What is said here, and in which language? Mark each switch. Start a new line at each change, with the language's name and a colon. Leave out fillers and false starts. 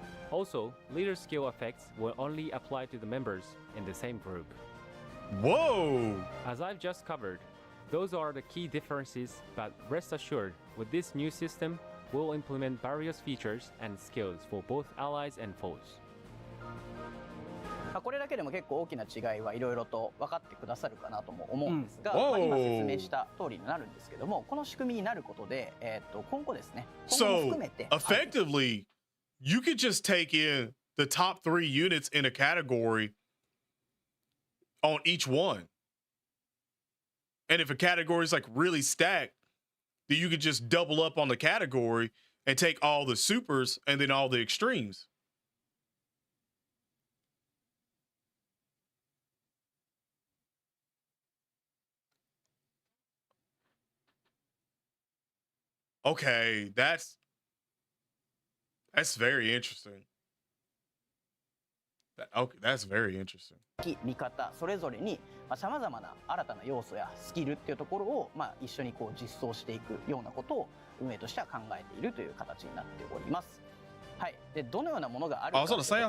English: Also, leader skill effects will only apply to the members in the same group. Whoa. As I've just covered, those are the key differences, but rest assured, with this new system, we'll implement various features and skills for both allies and foes.
Japanese: これだけでも結構大きな違いはいろいろと分かってくださるかなとも思うんですが、うん今説明した通りになるんですけども、この仕組みになることで、今後ですね、今後も
English: So
Japanese: 含めて
English: effectively, you could just take in the top 3 units in a category on each one. And if a category is like really stacked, then you could just double up on the category and take all the supers and then all the extremes. Okay, that's very interesting. Okay, that's very interesting.
Japanese: 敵味方それぞれにさまざまな新たな要素やスキルっていうところを、一緒にこう実装していくようなことを運営としては考えているという形になっております。はい、でどのようなものがあるかというところは、